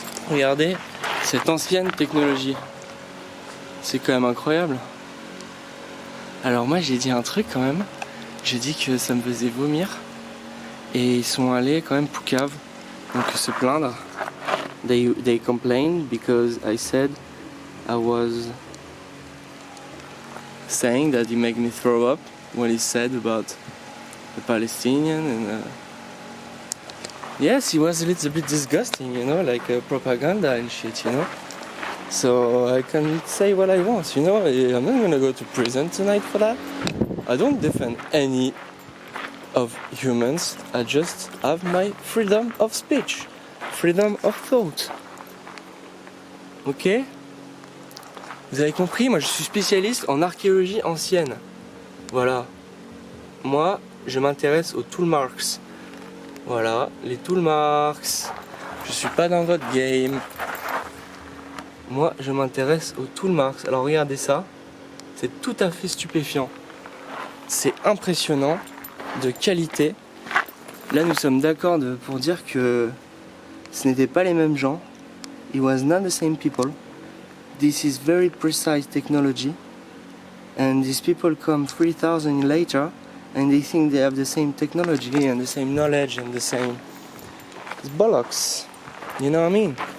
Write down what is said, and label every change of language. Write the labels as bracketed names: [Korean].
[French] Regardez cette ancienne technologie. C'est quand même incroyable. Alors moi j'ai dit un truc quand même. J'ai dit que ça me faisait vomir. Et ils sont allés quand même poucave. Donc se plaindre. [English] They complained because I said I was saying that he made me throw up when he said about the Palestinian and yes, he was a little bit disgusting, you know, like propaganda and shit, you know. So I can say what I want, you know. I'm not gonna go to prison tonight for that. I don't defend any of humans. I just have my freedom of speech, freedom of thought. [French] Ok? Vous avez compris? Moi, je suis spécialiste en archéologie ancienne. Voilà. Moi, je m'intéresse aux tool marks. Voilà, les tool marks. Je suis pas dans votre game. Moi, je m'intéresse aux tool marks. Alors regardez ça. C'est tout à fait stupéfiant. C'est impressionnant, de qualité. Là, nous sommes d'accord pour dire que ce n'étaient pas les mêmes gens. [English] It was not the same people. This is very precise technology. And these people come 3,000 later and they think they have the same technology and the same knowledge and the same... It's bollocks. You know what I mean?